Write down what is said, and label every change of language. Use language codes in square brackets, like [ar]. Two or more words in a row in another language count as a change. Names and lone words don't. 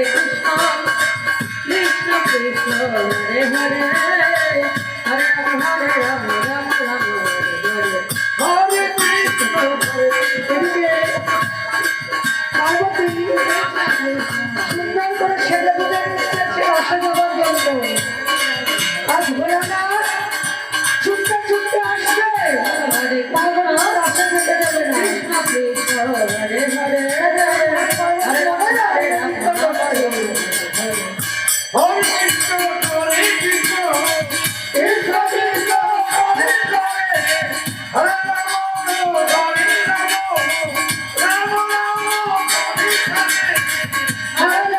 [sa] Krishna Krishna Hare Hare Hare Rama Hare Rama Rama Rama Hare Hare Krishna, Hare Krishna. [bn] পার্বতী সুন্দর করে সেজে গুজে নিচ্ছে অসংখ্য জন্য আজ ভোলানাথ ছুটতে ছুটতে আসবে পার্বতী রাস্তা যেতে যাবে না [sa] কৃষ্ণ হরে হরে হরে [bn] হরে হরে [sa] Hare Krishna, Hare Krishna, Krishna Krishna, Hare Hare, Hare Rama, Hare Rama, Rama Rama, Hare Hare.